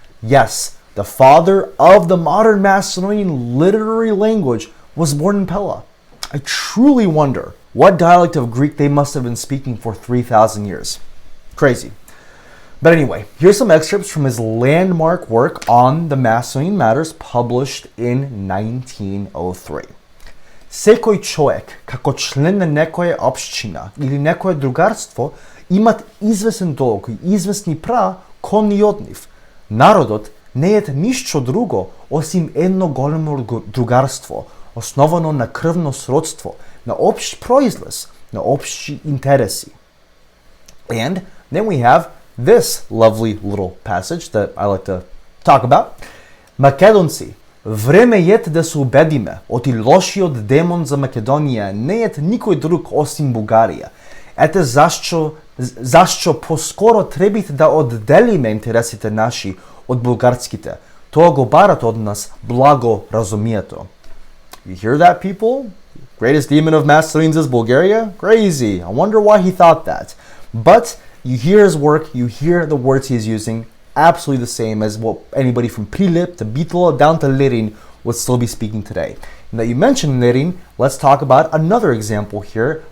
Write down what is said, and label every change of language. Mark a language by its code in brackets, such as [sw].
[en] Yes, the father of the modern Macedonian literary language was born in Pella. I truly wonder what dialect of Greek they must have been speaking for 3,000 years. Crazy. But anyway, here's some excerpts from his landmark work on the Macedonian matters published in 1903. [mk] Секој човек, како член на некоја општина или некое другарство, имат известен долг и известни права кон и од нив. Народот не е ништо друго осим едно големо другарство, основано на крвно сродство, на општ произлез, на општи интереси. [en] And then we have this lovely little passage that I like to talk about. [mk] Македонци, време ет да се убедиме, оти лошиот демон за Македонија не ет никој друг осим Бугарија. Ете зашчо поскоро требите да одделиме интересите наши од булгарските. Тоа го барат од нас благо разумието. [en] You hear that, people? Greatest demon of Macedonians is Bulgaria? Crazy. I wonder why he thought that. But you hear his work, you hear the words he's using, absolutely the same as what anybody from Prilep to Bitola down to Lerin would still be speaking today. And that you mentioned Lerin, let's talk about another example here.